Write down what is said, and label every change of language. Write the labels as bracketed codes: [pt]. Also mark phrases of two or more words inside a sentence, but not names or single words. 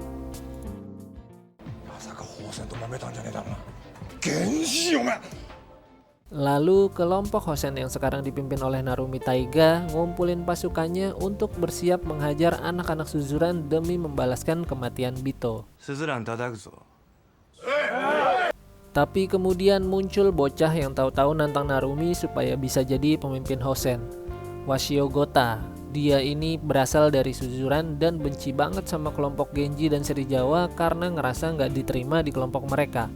[id] Lalu kelompok Hosen yang sekarang dipimpin oleh Narumi Taiga ngumpulin pasukannya untuk bersiap menghajar anak-anak Suzuran demi membalaskan kematian Bito. [ja] すずらん叩くぞ。 [id] Tapi kemudian muncul bocah yang tahu-tahu nantang Narumi supaya bisa jadi pemimpin Hosen, Washio Gota. Dia ini berasal dari Suzuran dan benci banget sama kelompok Genji dan Serizawa karena ngerasa nggak diterima di kelompok mereka.